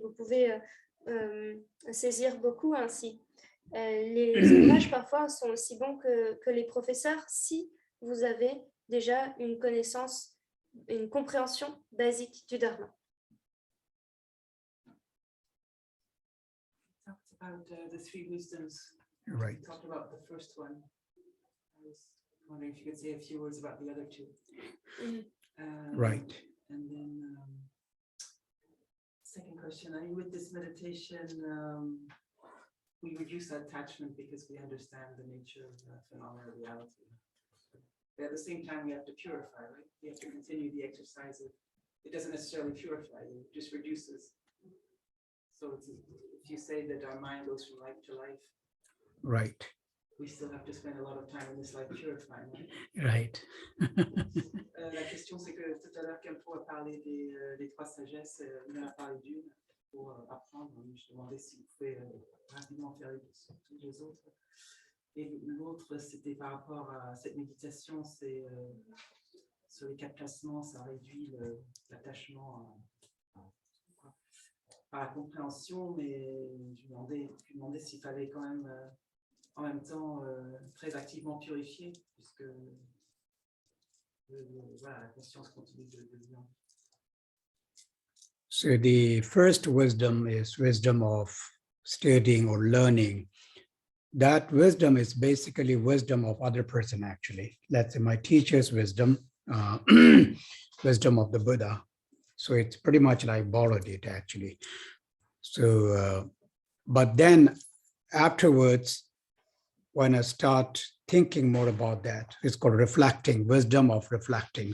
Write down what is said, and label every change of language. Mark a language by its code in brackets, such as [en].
[fr] Vous pouvez saisir beaucoup ainsi. Les ouvrages parfois sont aussi bons que les professeurs si vous avez déjà une connaissance, une compréhension basique du Dharma. [en] About the three wisdoms. Right. You talked about the first one. I was wondering if you could say a few words about the other two. Right. And then second question, with this meditation, we reduce attachment because we understand the nature of phenomenal reality. But at the same time, we have to purify, right? We have to continue the exercise. It doesn't necessarily purify, it just reduces. So if you say that our mind goes from life to life, right, we still have to spend a lot of time in this life purifying. Right. [fr] La question, c'est que tout à l'heure, Khempo a parlé des trois sagesses, il en a parlé d'une pour apprendre. Je demandais si vous pouvez rapidement faire toutes les autres. Et l'autre, c'était par rapport à cette méditation, c'est sur les 4 placements, ça réduit l'attachement à la compréhension, mais je me demandais s'il fallait quand même en même temps très activement purifier, puisque voilà, la conscience continue de venir. [en] So the first wisdom is wisdom of studying or learning. That wisdom is basically wisdom of other person, actually. That's my teacher's wisdom, wisdom of the Buddha. So it's pretty much like borrowed it, actually. So, but then afterwards, when I start thinking more about that, it's called reflecting, wisdom of reflecting.